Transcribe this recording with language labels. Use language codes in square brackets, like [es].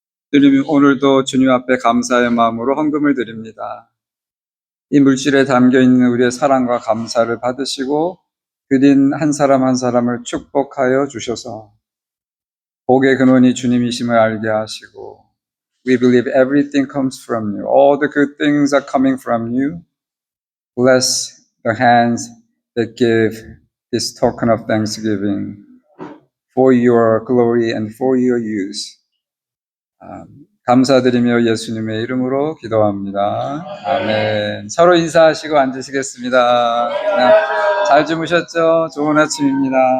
[ko] 주님, 오늘도 주님 앞에 감사의 마음으로 헌금을 드립니다. 이 물질에 담겨 있는 우리의 사랑과 감사를 받으시고 드린 한 사람 한 사람을 축복하여 주셔서 복의 근원이 주님이심을 알게 하시고 [en] We believe everything comes from you. All the good things are coming from you. Bless the hands that give this token of thanksgiving for your glory and for your use. [ko] 감사드리며 예수님의 이름으로 기도합니다. 아멘. 서로 인사하시고 앉으시겠습니다. 잘 주무셨죠? 좋은 아침입니다.